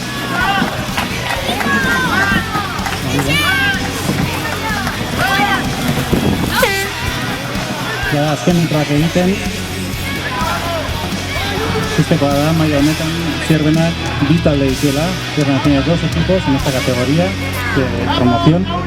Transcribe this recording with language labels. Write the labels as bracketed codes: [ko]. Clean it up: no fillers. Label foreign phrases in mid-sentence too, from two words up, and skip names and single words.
[eu] Azken metroak egiten, ikustekoa da, maila honetan, Zierbenak bi talde dituela. [es] Zierbenak tiene dos equipos en esta categoría de promoción.